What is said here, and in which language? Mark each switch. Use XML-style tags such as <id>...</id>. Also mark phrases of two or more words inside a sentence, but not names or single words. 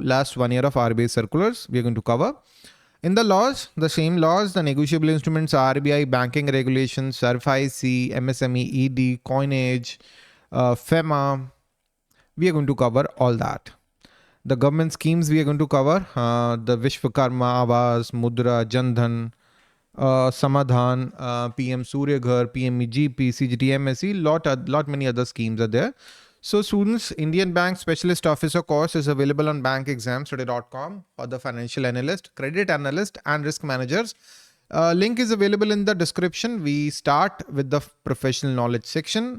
<en>Last 1 year of RBI circulars we are going to cover. In the laws, the same laws, the negotiable instruments, RBI, banking regulations, SARFAIC, MSME, ED, coinage, FEMA, we are going to cover all that. The government schemes we are going to cover, the Vishwakarma, Awas, Mudra, Jandhan, Samadhan, PM Surya Ghar, PMEGP, CGTMSE, lot many other schemes are there. So students, Indian Bank Specialist Officer course is available on BankExamsToday.com for the financial analyst, credit analyst and risk managers. Link is available in the description. We start with the professional knowledge section.</en>